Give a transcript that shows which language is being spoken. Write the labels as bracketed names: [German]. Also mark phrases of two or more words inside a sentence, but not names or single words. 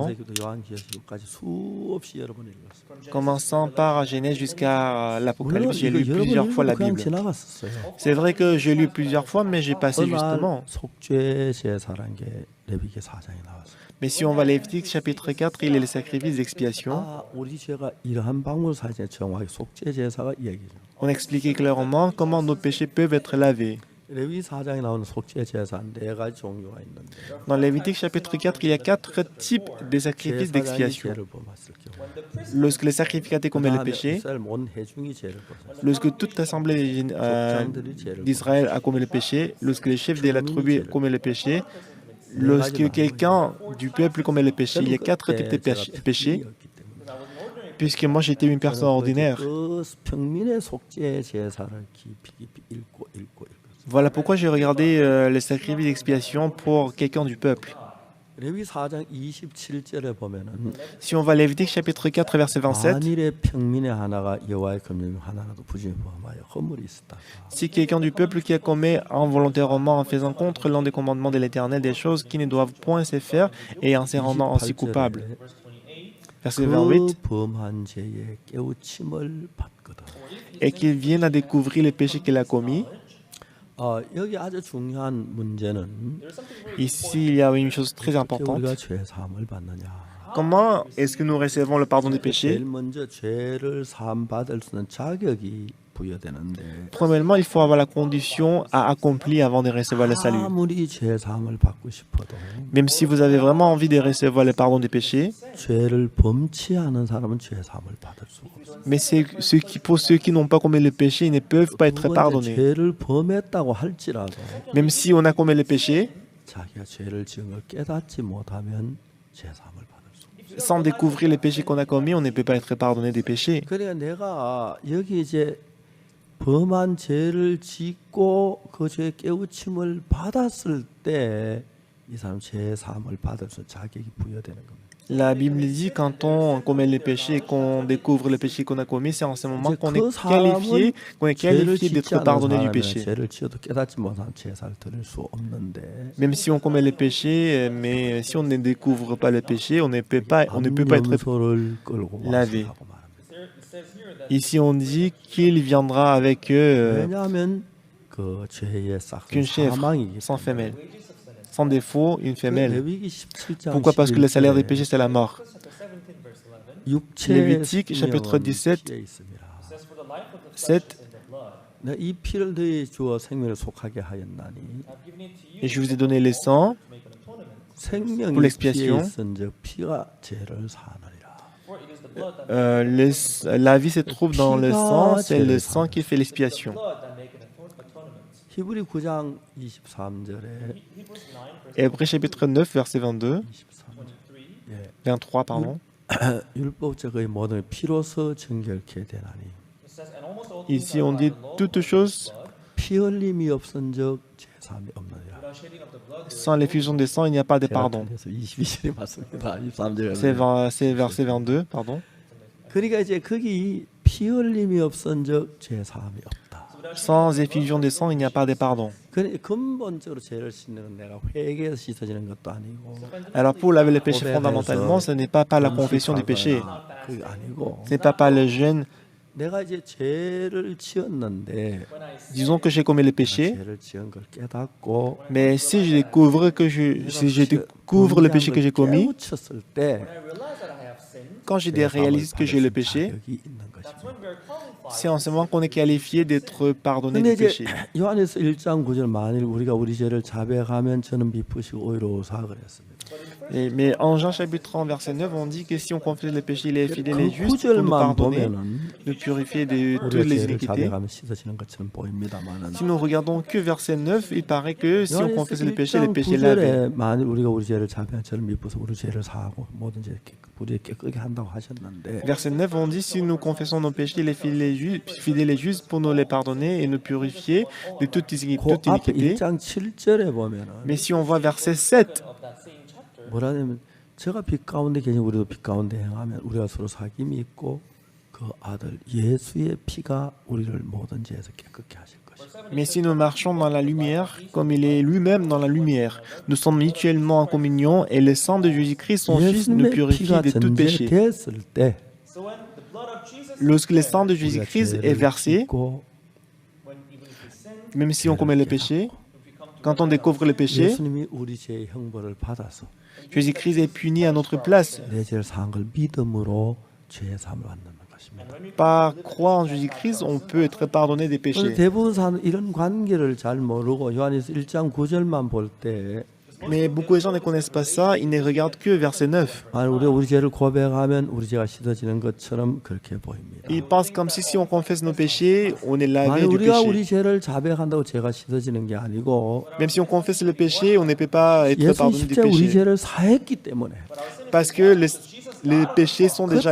[Korean] 창세기도 요한계시록까지 수없이 여러 번 읽었어요. [French] commençant par Genèse jusqu'à l'Apocalypse. J'ai lu [Korean] 이거 여러 [French] plusieurs [Korean] 번 [French] fois la [Korean] 읽고 그냥 [French] Bible. [Korean] 지나갔었어요. [French] C'est vrai que j'ai lu plusieurs fois, mais j'ai passé [Korean] 어느 날 [French] justement. [Korean] 속죄 제사라는 게 레위기 4장에 나왔어요. [French] Mais si on va à Lévitique chapitre 4, il est le sacrifice d'expiation. [Korean] 아, 우리 죄가 이러한 방법을 사실 정확하게 속죄 제사가 이야기죠. [French] On expliquait clairement comment nos péchés peuvent être lavés. [Korean] 레위 4장에 나오는 속죄 제사 네 가지 종류가 있는데 [French] Dans Lévitique chapitre 4, il y a 4 types de sacrifices [Korean] 제사장이 [French] d'expiation. [Korean] 죄를 범했을 경우 [French] Lorsque le sacrificateur commet le [Korean] 그다음에 [French] péché, [Korean] 이스라엘 온 회중이 죄를 범했을 [French] lorsque toute l'assemblée d'Israël a commis le péché, lorsque le chef de la tribu commet le péché, lorsque quelqu'un du peuple commet le péché, il y a 4 types de péchés. Puisque moi j'étais une personne ordinaire. [Korean] 그 평민의 속죄 제사를 깊이 읽고. [French] Voilà pourquoi j'ai regardé les sacrifices d'expiation pour quelqu'un du peuple. [Korean] 레위 4장 27절에 보면은 [French] Si on va à Lévitique chapitre 4 verset 27, [Korean] 만일의 평민의 하나가 여호와의 금령 하나라도 부정에 범하여 허물이 있었다. [French] si quelqu'un du peuple qui a commis involontairement en faisant contre l'un des commandements de l'Éternel des choses qui ne doivent point se faire et en se rendant ainsi coupable. Verset 28, [Korean] 그 범한 죄의 깨우침을 받거든. [French] et qu'il vienne à découvrir les péchés qu'il a commis. [Korean] 여기 아주 중요한 문제는 [French] Ici, il y a une chose très importante. [Korean] 우리가 죄 사함을 받느냐. [French] Comment est-ce que nous recevons le pardon des péchés? [Korean] 제일 먼저 죄를 사함 받을 수 있는 자격이 부여되는데 [French] Premièrement, il faut avoir la condition à accomplir avant de recevoir le salut. [Korean] 아무리 죄 사함을 받고 싶어도 [French] Même si vous avez vraiment envie de recevoir le pardon des péchés, [Korean] 죄를 범치 않은 사람은 죄 사함을 받을 수가 없어요. [French] mais pour ceux qui n'ont pas commis le péché, ils ne peuvent pas être pardonnés. [Korean] 죄를 범했다고 할지라도 [French] Même si on a commis le péché, [Korean] 자기가 죄를 지은 걸 깨닫지 못하면 죄 사함을 받을 수 없어요. [French] sans découvrir les péchés qu'on a commis, on ne peut pas être pardonné des péchés. [Korean] 그러니까 내가 여기 이제 범한 죄를 짓고 그 죄의 깨우침을 받았을 때 이 사람 죄 사함을 받을 수 자격이 부여되는 겁니다. [French] La Bible dit quand on commet les péchés, qu'on découvre le péché qu'on a commis, c'est en ce moment qu'on est qualifié d'être pardonné du péché. [Korean] 죄를 지어도 깨닫지 못한 제사를 드릴 수 없는데 [French] Même si on commet les péchés, mais si on ne découvre pas le péché, on ne peut pas être [Korean] 염소를 끌고 [French] lavé. [Korean] 왔으라고 말합니다. [French] Ici, on dit qu'il viendra avec eux [Korean] 왜냐하면 그 죄의 [French] qu'une [Korean] 싹은 [French] chèvre [Korean] 사망이기 [French] sans [Korean] 때문에. [French] femelle. Sans défaut, une femelle. [Korean] 레위기 17장 [French] Pourquoi? Parce que le salaire des péchés, c'est la mort. [Korean] 육체의 [French] Lévitique, chapitre [Korean] 생명은 [French] 17, [Korean] 피에 있습니다. [French] 7. [Korean] 내가 이 피를 너희 주어 생명을 속하게 하였나니 [French] Et je vous ai donné le sang pour [Korean] 생명이 피에 [French] l'expiation. [Korean] 있은즉 피가 죄를 사하느니라. [French] La vie se trouve dans le sang, c'est le sang qui fait l'expiation. [Korean] 히브리 9장 23절에 [French] Hébreux chapitre 9, verset 22, 23, pardon. [Korean] 율법적의 모든 피로서 정결케 되나니 [French] Ici, on dit toutes choses, [Korean] 피 흘림이 없은즉 죄 사함이 없느니라. [French] sans l'effusion des sangs, il n'y a pas de pardon. [Korean] 그래서 22절에 맞습니다. 23절에. [French] C'est verset 22, pardon. [Korean] 그러니까 이제 거기 피 흘림이 없은즉 죄 사함이 없다. [French] Sans effusion des sangs, il n'y a pas de pardon. [Korean] 그러니까 근본적으로 죄를 씻는 건 내가 회개해서 씻어지는 것도 아니고 [French] Alors pour laver le péché fondamentalement, ce n'est pas par la confession du péché, [Korean] 그게 아니고 [French] ce n'est pas par le jeûne. [Korean] 내가 이제 죄를 지었는데 [French] Disons que j'ai commis le péché, [Korean] 죄를 지은 걸 깨닫고 [French] mais si je découvre le péché que j'ai commis, [Korean] 깨우쳤을 때 [French] quand je réalise que j'ai le péché, [Korean] 자격이 있는 것입니다. [French] c'est en ce moment qu'on est qualifié d'être pardonné [Korean] 근데 [French] du [Korean] 이제 [French] péché. [Korean] 요한에서 1장 9절 만일 우리가 우리 죄를 자백하면 저는 미쁘시고 오히로우사 그랬습니다. [French] Mais en Jean chapitre 30, verset 9, on dit que si on confesse le péché, il est fidèle et [Korean] 그 [French] juste pour nous [Korean] 구절만 [French] pardonner, [Korean] 보면은 [French] nous purifier de toutes [Korean] 우리가 [French] les [Korean] 죄를 [French] iniquités. [Korean] 자백하면 씻어지는 것처럼 보입니다만은 [French] Si nous regardons que verset 9, il paraît que si on [Korean] 요한에서 [French] confesse le péché est [Korean] 1장 [French] lavé. [Korean] 9절에 만일 우리가 우리 죄를 자백하면 저는 미쁘서 우리 죄를 사하고 모든 죄를 우리의 깨끗게 한다고 하셨는데 [French] Verset 9, on dit si nous confessons nos péchés, il est fidèle et juste pour nous les pardonner et nous purifier de toute [Korean] 그 [French] iniquité. [Korean] 앞에 1장 7절에 보면은 [French] Mais si on voit verset 7, [Korean] 뭐라냐면 제가 빛 가운데 계신 우리도 빛 가운데 행하면 우리가 서로 사귐이 있고 그 아들 예수의 피가 우리를 모든 죄에서 깨끗게 하실 것이다. [French] mais si nous marchons dans la lumière, comme il est lui-même dans la lumière, nous sommes mutuellement en communion et le sang de Jésus-Christ, son Fils, nous [Korean] 예수님의 [French] purifie [Korean] 피가 [French] de tout péché. [Korean] 전제됐을 때 [French] Lorsque le sang de Jésus-Christ est versé, [Korean] 있고 [French] même si on commet le péché, quand on découvre le péché, [Korean] 예수님이 우리 죄의 형벌을 받아서 [French] Jésus-Christ est puni à notre place. [Korean] 내 죄를 사한 걸 믿음으로 죄의 사함을 받는 것입니다. [French] Par croire en Jésus-Christ, on peut être pardonné des péchés. [Korean] 대부분 사람은 이런 관계를 잘 모르고 요한일서 1장 9절만 볼 때 [French] Mais beaucoup de gens ne connaissent pas ça, ils ne regardent que verset 9. [Korean] 우리가 우리 죄를 고백하면 우리 죄가 씻어지는 것처럼 그렇게 보입니다. [French] Ils pensent comme si on confesse nos péchés, on est lavé du [Korean] 우리가 [French] péché. [Korean] 우리 죄를 자백한다고 죄가 씻어지는 게 아니고 [French] Même si on confesse le péché, on ne peut pas être [Korean] 예수 [French] pardonné du [Korean] 십자가 우리 [French] péché. [Korean] 죄를 사했기 때문에 [French] Parce que les péchés sont déjà,